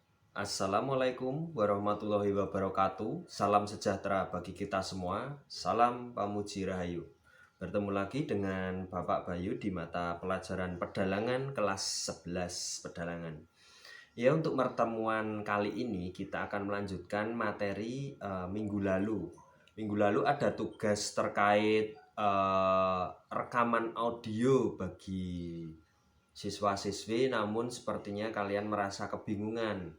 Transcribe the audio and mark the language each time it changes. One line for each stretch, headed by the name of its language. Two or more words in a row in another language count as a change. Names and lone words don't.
Indonesian: Assalamualaikum warahmatullahi wabarakatuh. Salam sejahtera bagi kita semua.
Sundanese: Salam Pamuji Rahayu.
Indonesian: Bertemu lagi dengan Bapak Bayu di mata pelajaran pedalangan kelas 11 pedalangan. Ya, untuk pertemuan kali ini kita akan melanjutkan materi minggu lalu. Minggu lalu ada tugas terkait rekaman audio bagi siswa-siswi, namun sepertinya kalian merasa kebingungan.